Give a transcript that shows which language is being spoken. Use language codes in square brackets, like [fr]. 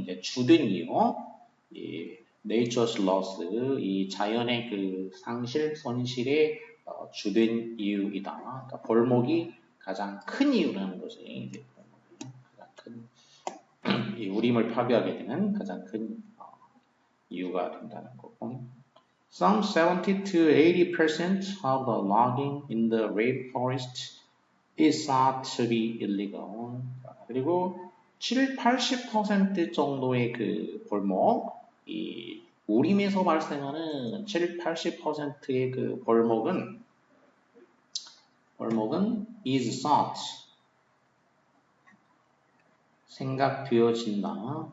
[ko] 이제 주된 이유, 이 [en] nature's loss, [ko] 이 자연의 그 상실, 손실의 주된 이유이다. 그러니까 벌목이 가장 큰 이유라는 거지. 이제 벌목이 가장 큰, 이 우림을 파괴하게 되는 가장 큰 이유가 된다는 거고. [en] Some 70 to 80% of the logging in the rainforest is thought to be illegal. [ko] 그리고 7, 80% 정도의 그 벌목, 이 우림에서 발생하는 7, 80%의 그 벌목은 [en] is thought, [ko] 생각되어진다.